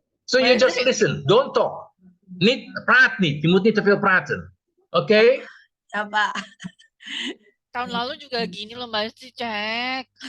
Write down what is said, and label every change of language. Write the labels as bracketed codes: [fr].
[en] So you just listen, don't talk. [nl] Praat niet, je moet niet te veel praten. Oké? [id] Ya, Pak. Tahun lalu juga gini loh Mbak Esti, cek.